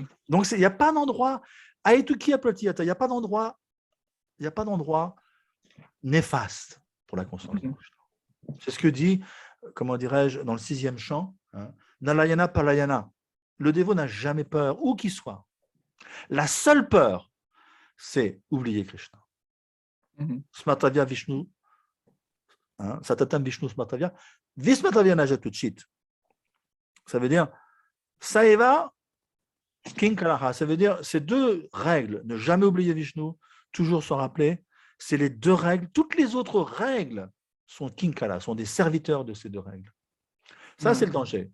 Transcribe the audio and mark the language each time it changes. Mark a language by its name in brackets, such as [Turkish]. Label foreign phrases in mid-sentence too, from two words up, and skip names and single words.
[French] Donc, il n'y a pas d'endroit, [Sanskrit] Aetuki Aplotiyata, [French] il n'y a pas d'endroit néfaste pour la conscience de Krishna. C'est ce que dit, comment dirais-je, dans le 6e chant, hein, [Sanskrit] Nalayana Palayana. [French] Le dévot n'a jamais peur, où qu'il soit. La seule peur, c'est oublier Krishna. [Sanskrit] Smatavya Vishnu, hein, Satatam Vishnu Smatavya, Vismatavya Najatuchit. [French] Ça veut dire [Sanskrit] Saeva Kinkaraha. [French] Ça veut dire ces deux règles, ne jamais oublier Vishnu, toujours s'en rappeler, c'est les deux règles. Toutes les autres règles sont kinkara, sont des serviteurs de ces deux règles. Ça, c'est le danger.